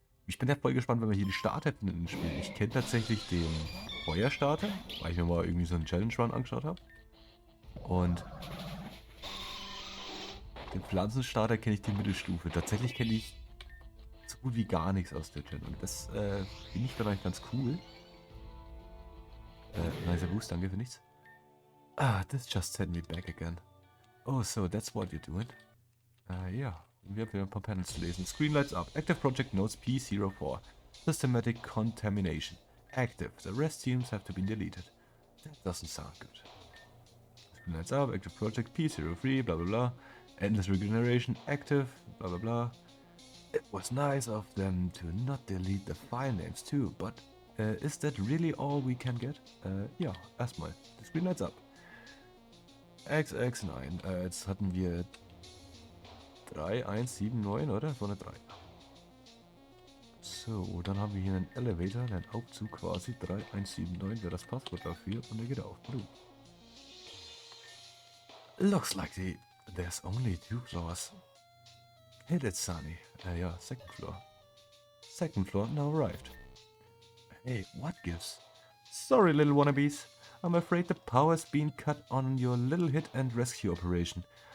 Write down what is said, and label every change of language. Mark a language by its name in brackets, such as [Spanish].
[German] Ich bin ja voll gespannt, wenn wir hier die Starter hätten in den Spielen. Ich kenne tatsächlich den Feuerstarter, weil ich mir mal irgendwie so einen Challenge Run angeschaut habe. Und den Pflanzenstarter kenne ich die Mittelstufe. Tatsächlich kenne ich so gut wie gar nichts aus der Gen. Und das finde ich dann eigentlich ganz cool. Nicer Boost, danke für nichts. [English] This just sent me back again. Oh, so that's what you're doing? [German] Ja, wir haben wieder ein paar Panels zu lesen. [English] Screen lights up. Active Project Notes P04. Systematic Contamination. Active. The rest seems have to be deleted. That doesn't sound good. Screen lights up. Active Project P03. Blah blah blah. Endless Regeneration. Active. Blah blah blah. It was nice of them to not delete the file names too, but is that really all we can get? [German] Ja, erstmal. [English] The screen lights up. XX9. [German] Jetzt hatten wir 3179, oder? Das war eine 3. So, dann haben wir hier einen Elevator, einen Aufzug quasi. 3179 wäre das Passwort dafür und der geht auf. [English] Looks like there's only 2 floors. Hit it, Sunny. Ja, second floor. Second floor now arrived. Hey, what gives? Sorry, little wannabes. I'm afraid the power's been cut on your little hit and rescue operation.